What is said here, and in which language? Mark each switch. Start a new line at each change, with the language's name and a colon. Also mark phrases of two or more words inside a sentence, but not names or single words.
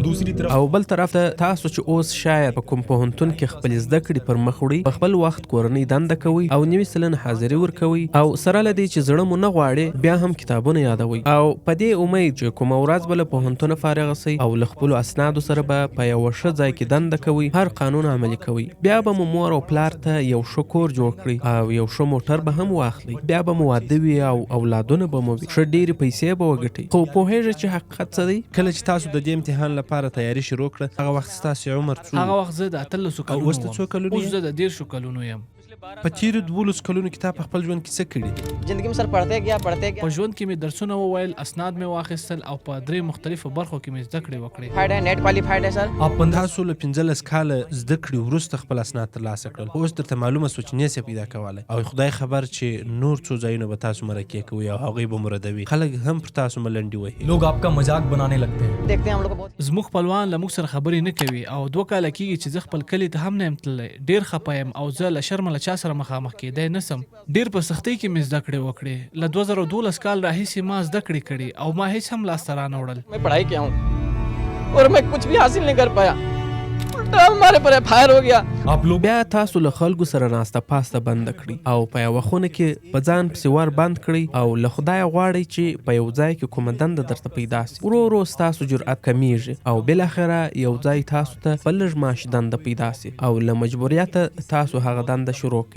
Pashto: او بل طرف ته تاسو چې اوس شاید په کوم پوهنتون کې خپل زده کړې پر مخ وړئ، په خپل وخت کورنۍ دنده کوئ او نوي سلنه حاضري ورکوئ، او سره له دې چې زړه مو نه غواړي بیا هم کتابونه یادوئ، او په دې امید چې کومه ورځ به له پوهنتونه فارغه سئ او له خپلو اسنادو سره به په یوه ښه ځای کې دنده کوئ، هر قانون عملي کوئ، بیا به مو مور او پلار ته یو ښه کور جوړ کړئ او یو ښه موټر به هم واخلئ، بیا به مو واده وي او اولادونه به مو وي، ښه ډېرې پیسې به وګټئ. خو پوهېږئ چې حقیقت څه دی؟ کله چې تاسو د دې امتحان لپاره تیاری شروع کړه، هغه وخت ستاسو عمر څو؟ هغه وخت زه د 18 کلونو اوس ته څو کلونه اوس زه د 13 کلونو یم. په تیرو 12 کلونو کې تا په خپل ژوند کې څه کړي؟
Urdu: زندگی में سر پڑھتے گیا
Pashto: په ژوند کې مې درسونه وویل، اسناد مې واخیستل او په 3 مختلفو برخو کې مې زده کړې وکړې.
Urdu: فایده نیټ کوالیفاید ہے سر.
Pashto: تاسو له 15 کاله زده کړې وروسته خپل اسناد ترلاسه کړل، اوس درته معلومه سوه چې نسې پیدا کولی، او خدای خبر چې نور څو ځایونه به تاسو مرکې کوئ او هغوی به مو ردوي. خلک هم پر تاسو ملنډې وهي،
Urdu: لوگ آپ کا مذاق بنانے لگتے ہیں. دیکھتے ہیں ہم لوگ بہت
Pashto: زموږ خپلوان له موږ سره خبرې نه کوي او 2 کاله کېږي چې زه خپل کلي ته هم نه یم تللی. ډېر خفه یم او زه له شرمه له چا سره مخامخ کېدی نسم. ډېر په سختۍ کې مې زده کړې وکړې. له 2012 کال راهیسې ما زده کړې کړې او ما هیڅ هم لاسته رانه وړل.
Urdu: میں پڑھائی کیا ہوں اور میں کچھ بھی حاصل نہیں کر پایا، الٹا ہمارے پر فائر ہو گیا.
Pashto: بیا تاسو له خلکو سره ناسته پاسته بنده کړئ او په یوه خونه کې په ځان پسې ور بند کړئ او له خدایه غواړئ چې په یو ځای کې کومه دنده درته پیدا سي. ورو ورو ستاسو جرأت کمیږي او بالاخره یو ځای تاسو ته په لږ معاش دنده پیدا سي او له مجبوریته تاسو هغه دنده شروع کړئ.